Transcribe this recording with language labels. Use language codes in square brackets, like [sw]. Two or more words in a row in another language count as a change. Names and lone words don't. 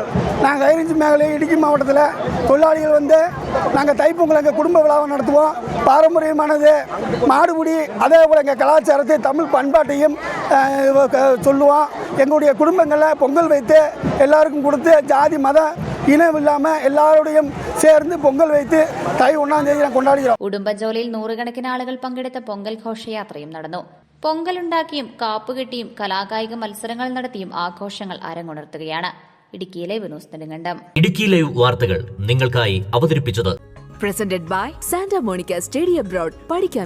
[ta] நாங்கள் ஹைரேஞ்ச் மேഖല இடுக்கி மாவட்டத்தில் தொழிலாளிகள் நாங்கள் தைப்பொங்கல் எங்கள் குடும்ப விழாவை நடத்துவோம். பாரம்பரியமானது மாடுபிடி, அதே போல் எங்கள் கலாச்சாரத்தை தமிழ் பண்பாட்டையும் சொல்லுவோம். எங்களுடைய குடும்பங்களில் பொங்கல் வைத்து எல்லாருக்கும் கொடுத்து ஜாதி மத இனம் இல்லாமல் எல்லாரோடையும் சேர்ந்து പൊങ്കൽ வைத்து தை 1ஆம் தேதி കൊണ്ടാടുകയാണ്. [ml] ഉടുമ്പൻചോലയിൽ നൂറുകണക്കിന് ആളുകൾ പങ്കെടുത്ത പൊങ്കൽ ഘോഷയാത്രയും നടന്നു. പൊങ്കലുണ്ടാക്കിയും കാപ്പുകെട്ടിയും കലാകായിക മത്സരങ്ങൾ നടത്തിയും ആഘോഷങ്ങൾ അരങ്ങുണർത്തുകയാണ്. ഇടുക്കിയിലെ വിനോസ് നെടുങ്കണ്ടം. ഇടുക്കി ലൈവ് വാർത്തകൾ നിങ്ങൾക്കായി അവതരിപ്പിച്ചത് [en] Presented by Santa Monica Study Abroad.